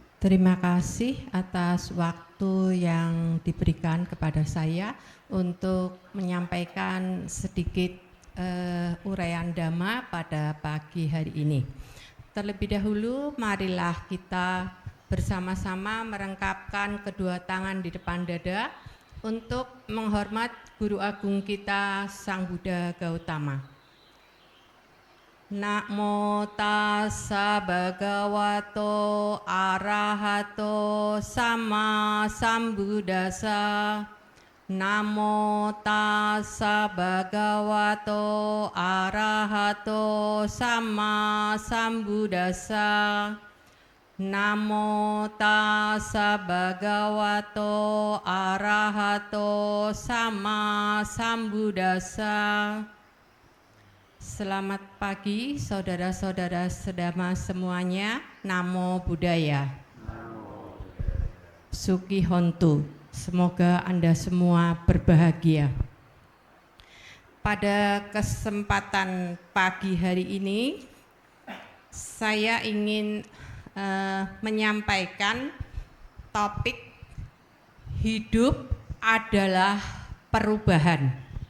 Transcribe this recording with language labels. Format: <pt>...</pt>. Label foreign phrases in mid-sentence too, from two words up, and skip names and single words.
<id>Terima kasih atas waktu yang diberikan kepada saya untuk menyampaikan sedikit uraian dhamma pada pagi hari ini. Terlebih dahulu, marilah kita bersama-sama merengkapkan kedua tangan di depan dada untuk menghormat Guru Agung kita, Sang Buddha Gautama.</id> <pi>Namo tassa bhagavato arahato sama sambuddhassa. Namo tassa bhagavato arahato sama sambuddhassa. Namo tassa bhagavato arahato sama sambuddhassa.</pi> <id>Selamat pagi saudara-saudara sedama semuanya.</id> <pi>Namo Buddhaya. Sukhi Hontu.</pi> <id>Semoga Anda semua berbahagia. Pada kesempatan pagi hari ini, saya ingin menyampaikan topik hidup adalah perubahan.</id>